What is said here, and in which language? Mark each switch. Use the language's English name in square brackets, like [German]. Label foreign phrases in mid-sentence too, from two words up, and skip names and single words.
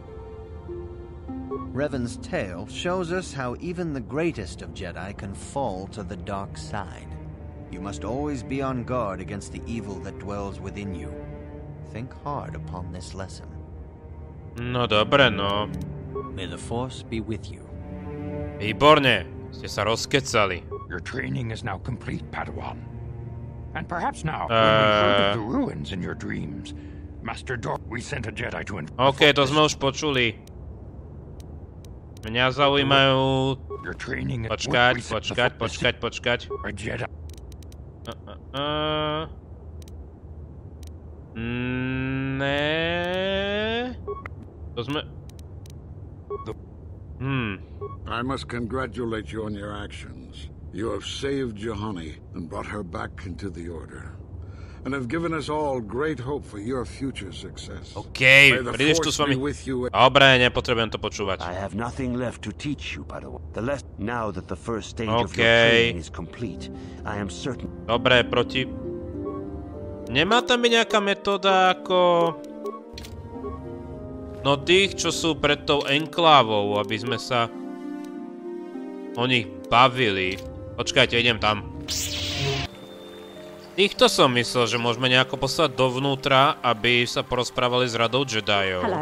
[English] Revan's tale shows us how even the greatest of Jedi can fall to the dark side. You must always be on guard against the evil that dwells within you. Think hard upon this lesson. [Slovak] No dobre, no. [English] May the Force be with you. [Slovak] Výborne, ste sa rozkecali. [English] Your training is now complete, Padawan. And perhaps now, when we've heard of the ruins in your dreams, Master Dor, we sent a Jedi to [Slovak] OK, to sme už počuli. Mňa zaujímajú... Počkať. [English] A Jedi. [Slovak] Ne. To sme... [English] I must congratulate you on your actions. You have saved Juhani and brought her back into the Order, and have given us all great hope for your future success. [Slovak] OK, prídeš tu s vami. Dobre, nepotrebujem to počúvať. [English] I have nothing left to teach you, PADAWAN. Now that the first stage of your training is complete, I am certain. [Slovak] Dobre, proti... Nemá tam byť nejaká metóda ako... No tých, čo sú pred tou enklávou, aby sme sa o nich bavili. Počkajte, idem tam. Týchto som myslel, že môžeme nejako poslať dovnútra, aby sa porozprávali s Radou Jediov.